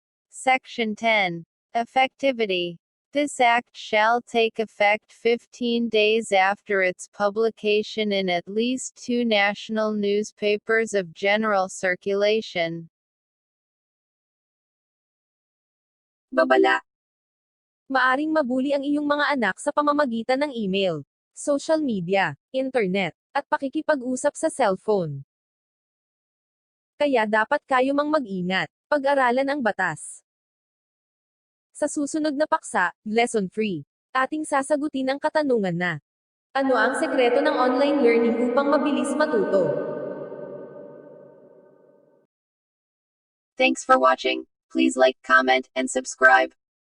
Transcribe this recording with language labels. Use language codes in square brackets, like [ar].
[en] Section 10. Effectivity. This Act shall take effect 15 days after its publication in at least 2 national newspapers of general circulation. [tl] Babala. Maaring mabuli ang iyong mga anak sa pamamagitan ng email, social media, internet, at pakikipag-usap sa cellphone. Kaya dapat kayo mang mag-ingat, pag-aralan ang batas. Sa susunod na paksa, Lesson 3, ating sasagutin ang katanungan na, ano ang sekreto ng online learning upang mabilis matuto? [en] Thanks for watching. Please like, comment, and subscribe.